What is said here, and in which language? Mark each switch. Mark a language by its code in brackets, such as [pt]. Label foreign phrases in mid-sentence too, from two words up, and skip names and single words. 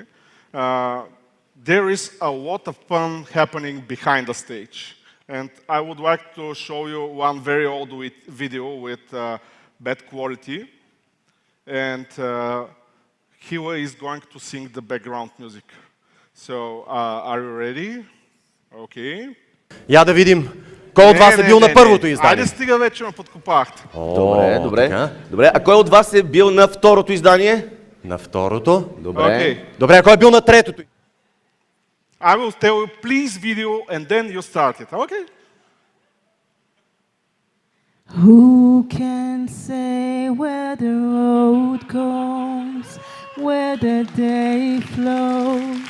[en] There is a lot of fun happening behind the stage. And I would like to show you one very old video with bad quality. And Kiwa is going to sing the background music. So, are you ready? [bg] Окей. Я да видим кой от вас е бил на първото издание. Айде стига вече ме подкопахте. Добре. А кой от вас е бил на второто издание? На второто. Добре. Добре, а кой е бил на третото? [en] I will tell you please video and then you start it. Okay? Who can say where the road goes, where the day flows?